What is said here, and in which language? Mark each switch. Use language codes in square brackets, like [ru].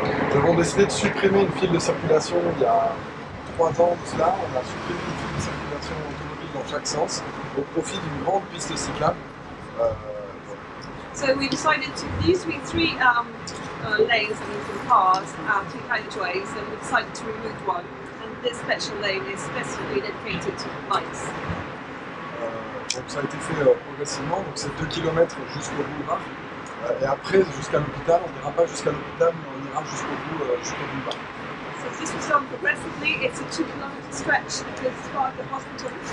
[fr] Nous avons décidé de supprimer une file de circulation il y a 3 ans de cela. On a supprimé une file de circulation automobile dans chaque sens au profit d'une grande piste cyclable. [en] So we decided to, there used to be 3 lanes for cars, 2 carriageways, and we decided to remove one. And this special lane is specifically dedicated to bikes. [fr] Donc ça a été fait progressivement, donc c'est 2 km jusqu'au boulevard. Et après, jusqu'à l'hôpital, on n'ira pas jusqu'à l'hôpital, mais on ira jusqu'au boulevard. [en] So this was done progressively. It's a 2 km stretch because as far as the hospital